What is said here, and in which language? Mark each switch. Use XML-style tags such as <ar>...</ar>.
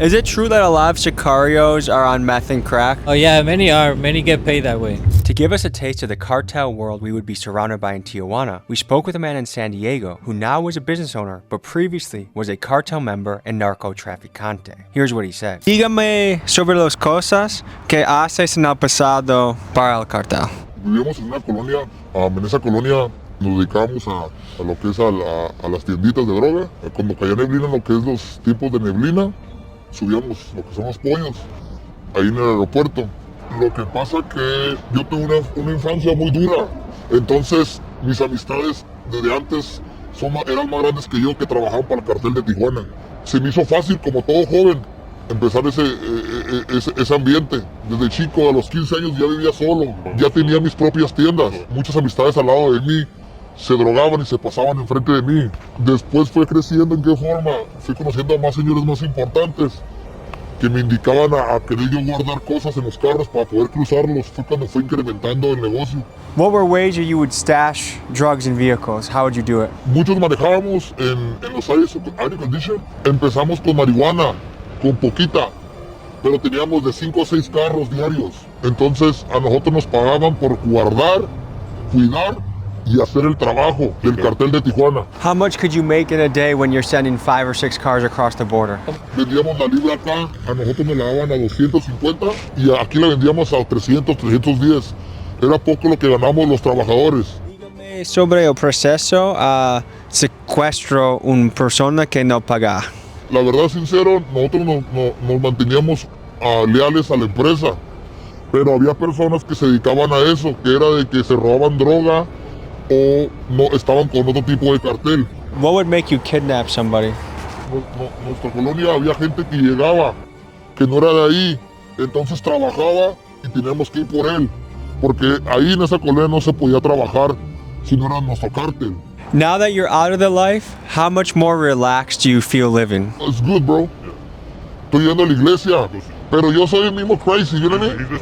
<en>is it true that a lot of sicarios are on meth and crack? Oh yeah, many are. Many get paid that way. To give us a taste of the cartel world we would be surrounded by in Tijuana, we spoke with a man in San Diego who now is a business owner, but previously was a cartel member and narcotraficante. Here's what he said.</en> <es>Dígame sobre las cosas que haces en el pasado para el cartel. Vivíamos en una colonia, en esa colonia nos dedicábamos a lo que es a las tienditas de droga. Cuando caía neblina, lo que es los tiempos de neblina, subíamos lo que son los pollos, ahí en el aeropuerto. Lo que pasa que yo tuve una infancia muy dura, entonces mis amistades desde antes eran más grandes que yo, que trabajaban para el cartel de Tijuana. Se me hizo fácil, como todo joven, empezar ese ambiente. Desde chico, a los 15 años ya vivía solo, ya tenía mis propias tiendas. Muchas amistades al lado de mí se drogaban y se pasaban enfrente de mí. Después fue creciendo. ¿En qué forma? Fui conociendo a más señores más importantes que me indicaban a querer yo guardar cosas en los carros para poder cruzarlos. Fue cuando fue incrementando el negocio.</es> <en>What were ways that you would stash drugs in vehicles? How would you do it?</en> <es>Muchos manejábamos en los aire condition. Empezamos con marihuana, con poquita, pero teníamos de 5 a 6 carros diarios. Entonces a nosotros nos pagaban por guardar, cuidar y hacer el trabajo del cartel de Tijuana.</es> <en>How much could you make in a day when you're sending 5 or 6 cars across the border?</en> <es>Vendíamos la libra acá, a nosotros nos la daban a 250 y aquí la vendíamos a 300, 310. Era poco lo que ganamos los trabajadores. Dígame sobre el proceso a secuestro una persona que no paga. La verdad, sincero, nosotros nos manteníamos leales a la empresa, pero había personas que se dedicaban a eso, que era de que se robaban droga o no estaban con otro tipo de cartel.</es> <en>What would make you kidnap somebody?</en> <es>En nuestra colonia había gente que llegaba, que no era de ahí, entonces trabajaba y teníamos que ir por él, porque ahí en esa colonia no se podía trabajar si no era nuestro cartel.</es> <en>Now that you're out of the life, how much more relaxed do you feel living? It's good, bro.</en> <es>Estoy yendo a la iglesia, pero yo soy el mismo</es> <en>crazy, you know what I mean?</en>